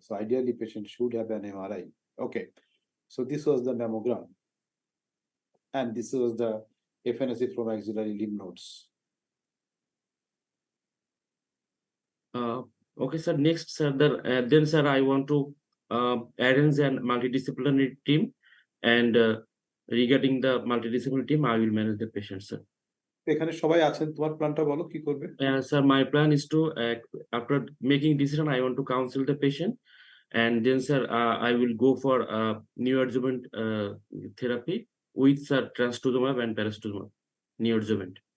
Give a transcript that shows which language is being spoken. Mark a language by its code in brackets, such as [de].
[en] So ideally, patient should have an MRI. Okay, so this was the mammogram, and this was the FNAC from axillary lymph nodes. Okay, sir. Next, sir, then, sir, I want to arrange a multidisciplinary team, and regarding the multidisciplinary team, I will manage the patient, sir. [bn] এখানে সবাই আছেন, তোমার প্ল্যানটা বলো কি করবে? [en] Sir, my plan is to, after making decision, I want to counsel the patient, and then, sir, I will go for neoadjuvant therapy with, sir, trastuzumab and pertuzumab, neoadjuvant.